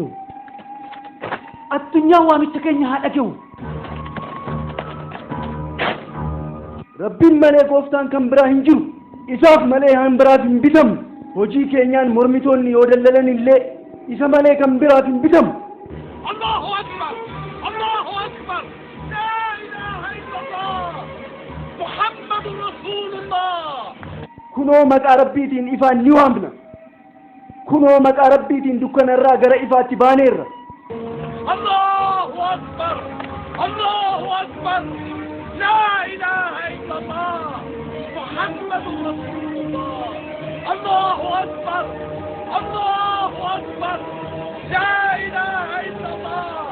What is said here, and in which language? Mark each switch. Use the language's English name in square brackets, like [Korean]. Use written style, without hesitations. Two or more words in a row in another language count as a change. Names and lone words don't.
[Oromo] Addunyaan waamicha keenya haa dhaga'u. Rabbiin malee gooftaan kan biraa hin jiru. Isaaf malee kan biraaf hin bitamu. Hojii keenyaan mormitoonni yoo dallalan illee isa malee kan biraaf hin bitamu. [Arabic] الله أكبر! الله أكبر! لا إله إلا الله! محمد رسول الله! [Oromo] Kunoo maqaa rabbiitiin ifaan ni waamna. Kunoo maqaa rabbiitiin dukkanarraa gara ifaatti baaneerra. [Arabic] الله أكبر! الله أكبر! لا إله إلا الله! محمد رسول الله! الله أكبر! الله أكبر! لا إله إلا الله!